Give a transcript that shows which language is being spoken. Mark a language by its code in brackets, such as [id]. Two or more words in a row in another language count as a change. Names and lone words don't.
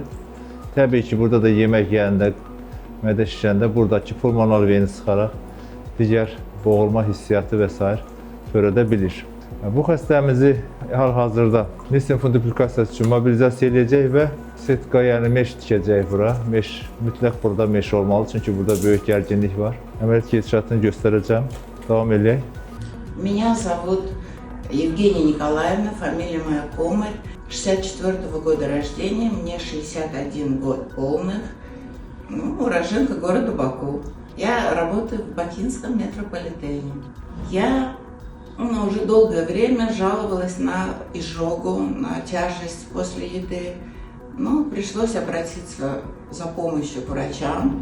[az] Təbii ki, burada da yemək yeyəndə, mədə şişəndə buradakı pulmonar veni sıxaraq digər boğulma hissiyatı və s. törədə bilir. Bu xəstəmizi hal-hazırda Nissen fundiplikasiyası üçün mobilizasiya edəcək və setka, yəni meş tikəcək bura. Meş, mütləq burada meş olmalı, çünki burada böyük gərginlik var. Əməliyyat gedişatını göstərəcəm. Davam edək. [ru] Меня зовут Евгения Николаевна, фамилия моя Комар, 64-го года рождения, мне 61 год полных, уроженка города Баку. Я работаю в бакинском метрополитене. Я уже долгое время жаловалась на изжогу, на тяжесть после еды, но пришлось обратиться за помощью к врачам.